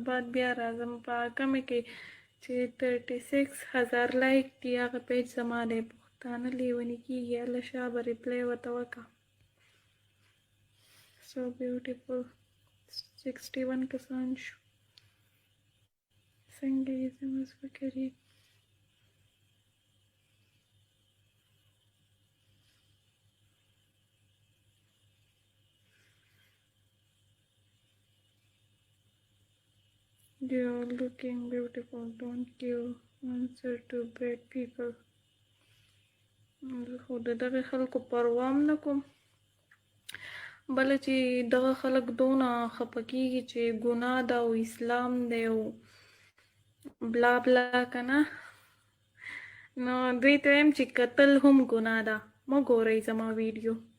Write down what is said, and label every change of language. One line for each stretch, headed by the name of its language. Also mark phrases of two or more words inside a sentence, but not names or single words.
Pashto: بعد بیا راځم په هغه مې کې چې 36,000 لایک دي هغه پیج زما دی پښتانه لیوني کېږي الله شا به ریپلی ورته وکړه
English: so beautiful
Pashto: 61 کسان شو څنګه یې زموږ فکرې
English: You're looking beautiful. Don't give answer to bad people.
Pashto: خو د دغه خلکو پروام نه کوم بله چې دغه خلک دونه خفه کېږي چې ګناه ده او اسلام دی او بلا بلا که نه نو دوی ته وایم چې کتل هم ګناه ده مه ګورئ زما ویډیو